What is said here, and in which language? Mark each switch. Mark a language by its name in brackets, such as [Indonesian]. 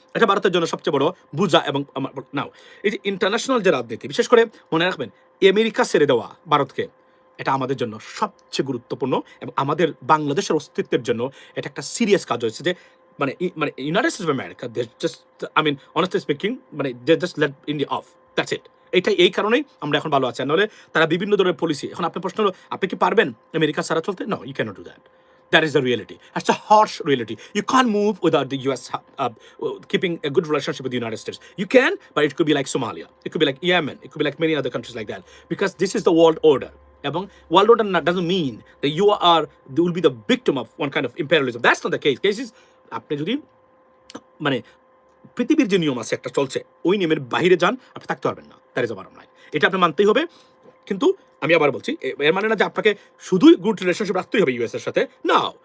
[Bangla] এটা ভারতের জন্য সবচেয়ে বড় বুঝা। এবং নাও এই যে ইন্টারন্যাশনাল যে রাজনীতি, বিশেষ করে মনে রাখবেন আমেরিকা ছেড়ে দেওয়া ভারতকে, এটা আমাদের জন্য সবচেয়ে গুরুত্বপূর্ণ, এবং আমাদের বাংলাদেশের অস্তিত্বের জন্য এটা একটা সিরিয়াস কাজ হয়েছে। [English] যে মানে United States of America they just I mean honestly speaking মানে they just let India off, that's it. [Bangla] এটাই এই কারণেই আমরা এখন ভালো আছি। নাহলে তারা বিভিন্ন ধরনের পলিসি, এখন আপনার প্রশ্ন হলো আপনি কি পারবেন আমেরিকা ছাড়া চলতে? [English] No, you can't do that. That is the reality. That's a harsh reality. You can't move without the US keeping a good relationship with the United States. You can, but it could be like Somalia. It could be like Yemen. It could be like many other countries like that. Because this is the world order. এবং world order doesn't mean that you are will be the victim of one kind of imperialism. That's not the case is [Bangla] আপনি যদি মানে পৃথিবীর যে নিয়ম আছে একটা চলছে, ওই নিয়মের বাইরে যান, আপনি থাকতে পারবেন না। [English] That is a bottom line. [Bangla] এটা আপনি মানতেই হবে। কিন্তু আমি আবার বলছি, এর মানে না যে আপনাকে শুধুই গুড রিলেশনশিপ রাখতেই হবে ইউএস এর সাথে, না।